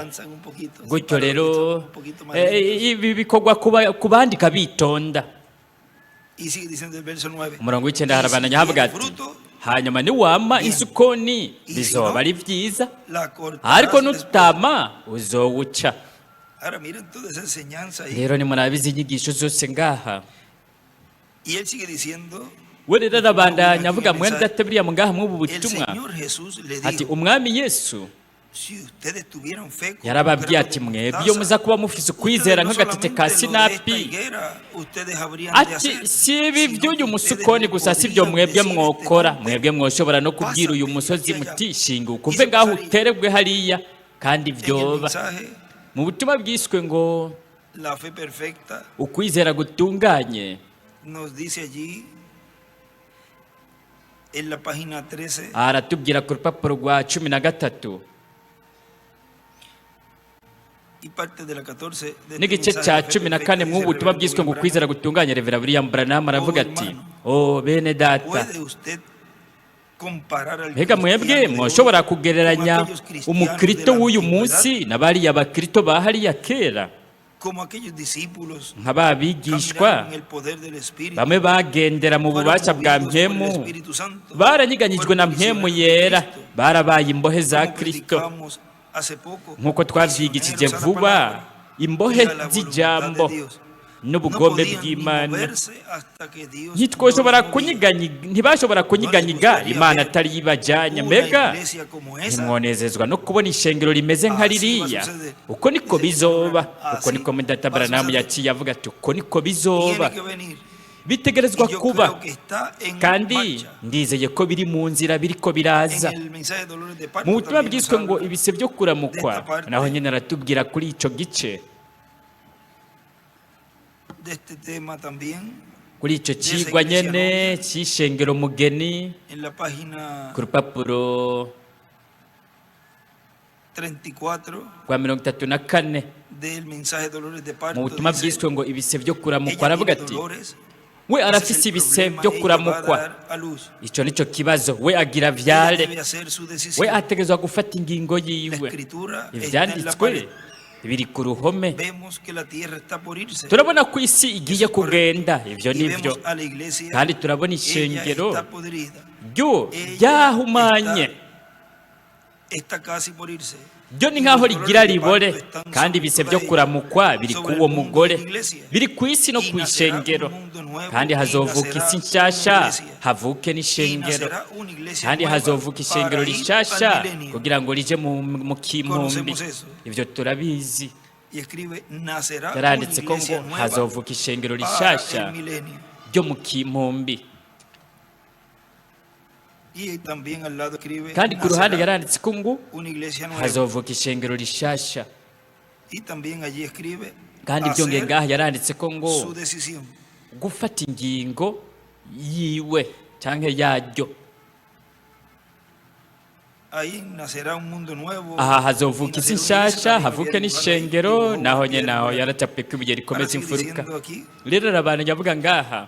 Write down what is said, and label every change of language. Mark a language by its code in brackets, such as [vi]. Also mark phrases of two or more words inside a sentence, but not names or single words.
[es] Avanzan un poquito, [rn] Gutyo [es] para [rn] rero [es] los que son un poquito más lentos. [rn] ibi bikorwa kubandika bitonda. [es] Y sigue diciendo el verso 9. [rn] umurongo w'icyenda harabandanya havuga ati hanyuma niwama isukoni bizoba ari vyiza [es] La cortarás [rn] ariko [es] después. [rn] nutama uzowuca. [es] Ahora miren toda esa enseñanza ahí. [rn] rero nimurabizi inyigisho zose ngaha [es] Y él sigue diciendo, [rn] we rero arabandanya avuga mwene data buriya ngaha mw'ubu [es] el [rn] butumwa [es] Señor Jesús le [rn] ati [es] dijo, [rn] umwami Yesu [es] si ustedes tuvieran fe como un [rn] yarababwiye [es] grano [rn] ati [es] de [rn] mwebwe [es] mostaza, [rn] iyo muza kuba mufise ukwizera [es] ustedes no [rn] nk'agatete ka [es] solamente lo de esta [rn] sinapi [es] higuera, ustedes habrían de [rn] ati [es] hacer, [rn] si ibi [es] sino [rn] by'uyu [es] que [rn] musukoni [es] ustedes [rn] gusa [es] le [rn] si byo [es] podrían [rn] mwebwe [es] decir [rn] mwokora [es] este [rn] mwebwe mwoshobora no kubwira uyu musozi muti shinga ukuve ngaho uterebwe hariya kandi [es] en el [rn] vyoba. [es] mensaje, [rn] mu butumwa bwiswe ngo [es] la fe perfecta, [rn] ukwizera gutunganye [es] nos dice allí en la página 13, [rn] aratubwira ku rupapuro rwa 13 [es] y parte de la 14 de este [rn] n'igice [es] mensaje, [rn] cya [es] la fe [rn] 14 [es] perfecta, [rn] mu [es] dice [rn] butumwa [es] Reverendo [rn] bwiswe ngo [es] William [rn] ukwizera [es] Branham, [rn] gutunganye. Revera William Branham aravuga ati o bene data [es] ¿puede usted comparar al [rn] mbega mwebwe [es] cristiano de hoy [rn] mwoshobora [es] con [rn] kugereranya [es] aquellos cristianos [rn] umukrito [es] de la [rn] w'uyu [es] antigüedad? [rn] munsi na bariya bakrito ba hariya kera [es] Como aquellos discípulos [rn] nk'ababigishwa [es] caminaron en el poder del Espíritu, [rn] bamwe bagendera mu [es] fueron [rn] bubasha bwa [es] movidos por el [rn] mpemu [es] Espíritu Santo, [rn] baranyiganyijwe [es] fueron [rn] na mpemu [es] prisioneros de [rn] yera [es] Cristo, [rn] barabaye imbohe za [es] como [rn] Kristo [es] predicamos hace poco, [rn] nk'uko twavyigishije [es] prisioneros a la [rn] vuba [es] palabra [rn] imbohe [es] y a la voluntad [rn] z'ijambo [es] de Dios. No [rn] n'ubugombe [es] podían ni [rn] bw'Imana [es] moverse hasta que Dios [rn] ntitwoshobora [es] no los movía. [rn] ntibashobora kunyiganyiga Imana atari yibajyanye. [es] Una [rn] mbega [es] iglesia como esa, [rn] ntimwonezezwa no kubona ishengero rimeze nka ririya. uko niko bizoba, uko niko Mudata Branham yaciye avuga ati uko niko bizoba, [es] tiene que venir. [rn] bitegerezwa [es] Y yo [rn] kuba [es] creo que está en [rn] kandi [es] marcha. [rn] ndizeye ko biri mu nzira biriko [es] En [rn] biraza. [es] el mensaje de Dolores de Parto [rn] mu butumwa [es] también nos [rn] bwiswe ngo [es] habla [rn] ibise byo kuramukwa [es] de esta parte. [rn] naho nyine aratubwira kuri ico gice, [es] de este tema también [rn] kuri ico cigwa nyene c'ishengero mugeni [es] en la página [rn] ku rupapuro [es] 34 [rn] rwa 34 [es] del mensaje de Dolores de Parto. [rn] mu butumwa [es] Dice, [rn] bwiswe ngo ibise byo kuramukwa [es] ella [rn] aravuga [es] tiene [rn] ati [es] dolores [rn] we [es] Ese [rn] arafise [es] es el [rn] ibise [es] problema, [rn] byo [es] ella va a [rn] kuramukwa. [es] dar a luz. [rn] Icyo nicyo kibazo, we agira [es] Ella [rn] vyare, [es] debe hacer su [rn] we [es] decisión. [rn] ategerezwa gufata ingingo [es] La [rn] yiwe. [es] escritura está en la [rn] Ivyanditswe [es] pared. [rn] biri ku ruhome. [es] Vemos que la tierra está por irse. [rn] Turabona ko isi igiye [es] Eso es correcto. [rn] kugenda, ivyo [es] Y [rn] nivyo. [es] vemos a la iglesia, [rn] Kandi turabona [es] ella [rn] ishengero [es] está podrida. [rn] ryo [es] Ella [rn] ryahumanye, [es] está casi por irse. [rn] ryo ni nk'aho rigira ribore, kandi ibise byo kuramukwa biri k'uwo mugore, biri ku isi no ku ishengero. Kandi hazovuka isi nshasha, havuke n'ishengero, kandi hazovuka ishengero rishasha kugira ngo rije mu kimpumbi. Ivyo turabizi. [es] Y escribe, nacerá una [rn] Yaranditse ko ngo [es] iglesia nueva [rn] hazovuka ishengero [es] para [rn] rishasha [es] el milenio. [rn] ryo mu kimpumbi. [es] Y también al lado escribe, [rn] Kandi ku ruhande [es] nacerá [rn] yaranditse ko ngo [es] una iglesia nueva. [rn] hazovuka ishengero rishasha. [es] Y también allí escribe, [rn] Kandi byongeye [es] hacer [rn] ngaha yaranditse ko ngo [es] su decisión. [rn] gufata ingingo yiwe canke yaryo. [es] Ahí nacerá un mundo nuevo. [rn] Aha hazovuka [es] y [rn] isi [es] nacerá una iglesia [rn] nshasha, [es] también [rn] havuke [es] abierta [rn] n'ishengero, [es] y nuevo [rn] naho [es] gobierno. [rn] nyene aho yaracapwe ko ibuye [es] Ahora [rn] rikomeza [es] sigue [rn] imfuruka. [es] diciendo aquí, [rn] Rero abantu nyavuga ngaha